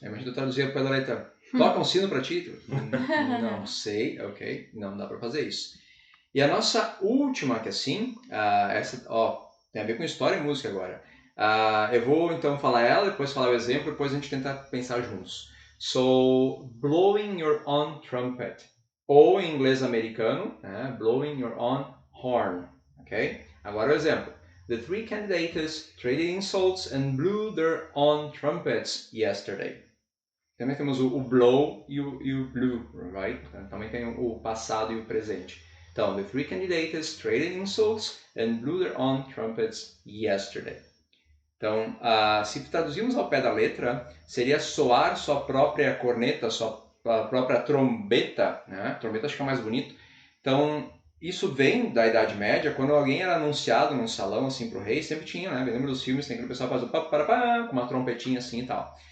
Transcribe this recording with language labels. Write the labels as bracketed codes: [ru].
[pt] Imagina eu traduzir pela letra, toca um sino para ti? Não sei, ok, não dá para fazer isso. E a nossa última, que assim, essa, tem a ver com história e música agora. Eu vou então falar ela, depois falar o exemplo, depois a gente tenta pensar juntos. [en] So, blowing your own trumpet. [pt] Ou em inglês americano, [en] blowing your own horn. [pt] Ok? Agora o exemplo. [en] The 3 candidates traded insults and blew their own trumpets yesterday. [pt] Também temos o blow e o blew, right? Também tem o passado e o presente. [en] Então, the 3 candidates traded insults and blew their own trumpets yesterday. [pt] Então, se traduzirmos ao pé da letra, seria soar sua própria corneta, sua a própria trombeta, né? Trombeta acho que é mais bonito. Então, isso vem da Idade Média, quando alguém era anunciado num salão, assim, pro rei, sempre tinha, né? Eu lembro dos filmes, tem aquele pessoal que faz o pá, com uma trompetinha assim e tal.